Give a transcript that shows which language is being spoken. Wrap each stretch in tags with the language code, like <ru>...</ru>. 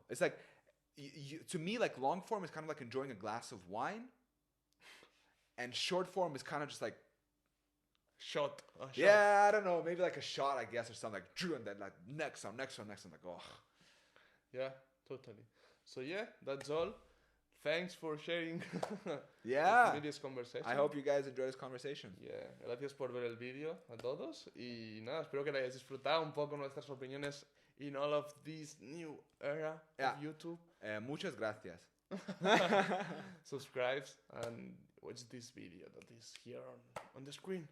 <en>It's like, to me, like, long form is kind of like enjoying a glass of wine, and short form is kind of just like shot. Yeah, I don't know, maybe like a shot, I guess, or something, like, and then like next one, like, oh. Yeah, totally. So yeah, that's all. Thanks for sharing. This conversation. I hope you guys enjoy this conversation.</en> <es>Yeah, gracias por ver el vídeo a todos. Y nada, espero que hayáis disfrutado un poco nuestras opiniones</es> <en>in all of this new era of YouTube.</en> <es>Muchas gracias.</es> <en>Subscribe and watch this video that is here on the screen.</en>